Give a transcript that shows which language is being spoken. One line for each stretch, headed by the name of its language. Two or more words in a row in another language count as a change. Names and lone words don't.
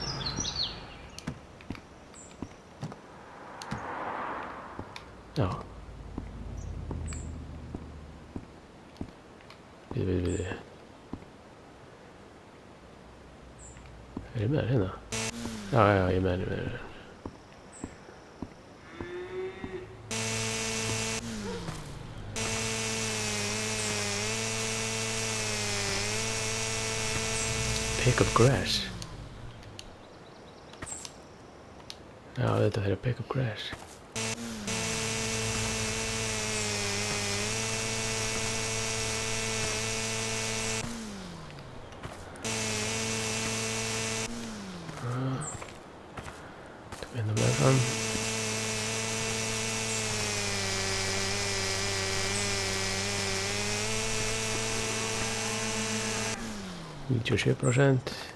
Icelandic: Já. Við. Er ég með hann hérna? Já, ég er með hann.
English: Pick up grass.
Icelandic: Já, þetta er að
English: pick up grass.
Icelandic: Tökum hérna með fram. Níutíu og 7%.